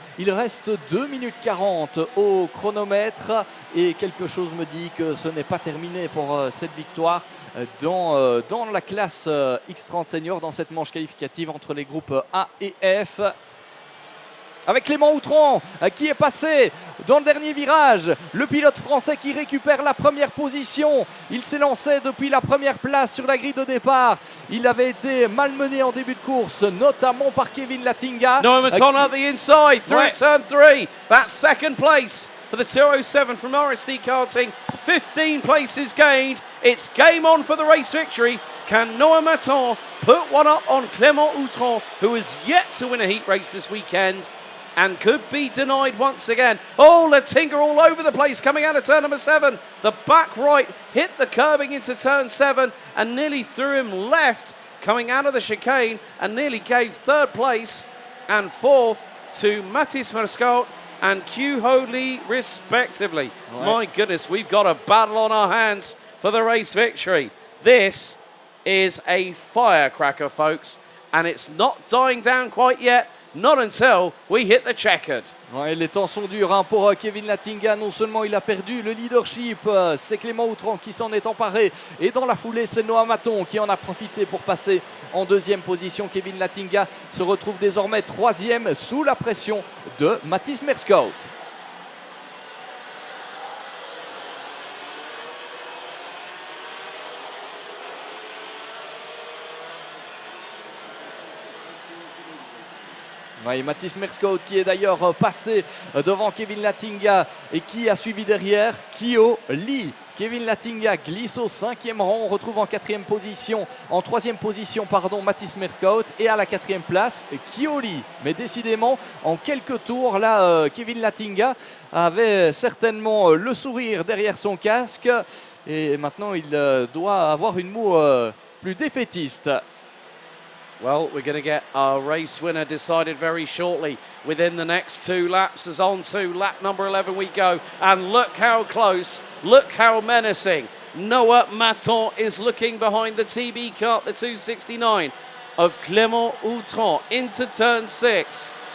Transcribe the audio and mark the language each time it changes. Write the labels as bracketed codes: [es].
[fr] Il reste 2 minutes 40 au chronomètre et quelque chose me dit que ce n'est pas terminé pour cette victoire dans la classe X30 Senior, dans cette manche qualificative entre les groupes A et F. Avec Clément Outran qui est passé dans le dernier virage. Le pilote français qui récupère la première position. Il s'est lancé depuis la première place sur la grille de départ. Il avait été malmené en début de course, notamment par Kevin Latinga. [en] Noah Maton at the inside through turn 3. That's second place for the 207 from RSD Karting. 15 places gained. It's game on for the race victory. Can Noah Maton put one up on Clément Outran, who has yet to win a heat race this weekend and could be denied once again? Oh, Latinga all over the place coming out of turn number 7. The back right hit the curbing into turn 7 and nearly threw him left coming out of the chicane and nearly gave third place and fourth to Mathis Merscott and Q Ho Lee respectively. [fr] Ouais. [en] My goodness, we've got a battle on our hands for the race victory. This is a firecracker, folks, and it's not dying down quite yet. Not until we hit the checkered. [fr] Ouais, les temps sont durs pour Kevin Latinga. Non seulement il a perdu le leadership, c'est Clément Outran qui s'en est emparé. Et dans la foulée, c'est Noah Maton qui en a profité pour passer en deuxième position. Kevin Latinga se retrouve désormais troisième sous la pression de Mathis Merscott. Oui, Mathis Merscott qui est d'ailleurs passé devant Kevin Latinga et qui a suivi derrière Q-Ho Lee. Kevin Latinga glisse au 5e rang, on retrouve en 4e position, en 3e position, pardon, Mathis Merscott et à la 4e place, Q-Ho Lee. Mais décidément, en quelques tours, là, Kevin Latinga avait certainement le sourire derrière son casque et maintenant il doit avoir une moue plus défaitiste. [en] Well, we're going to get our race winner decided very shortly within the next 2 laps. As on to lap number 11 we go. And look how close, look how menacing. Noah Maton is looking behind the TB Kart, the 269 of Clément Outran into turn 6.